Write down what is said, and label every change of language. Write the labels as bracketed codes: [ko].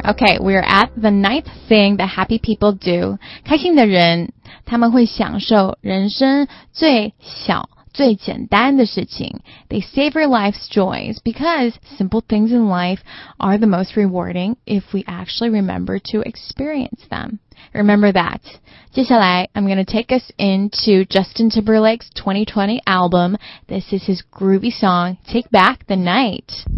[en] Okay, we're at the ninth thing that happy people do. [zh] 开心的人，他们会享受人生最小、最简单的事情。 [en] They savor life's joys because simple things in life are the most rewarding if we actually remember to experience them. Remember that. [zh] 接下来 [en] I'm going to take us into Justin Timberlake's 2020 album. This is his groovy song, Take Back the Night.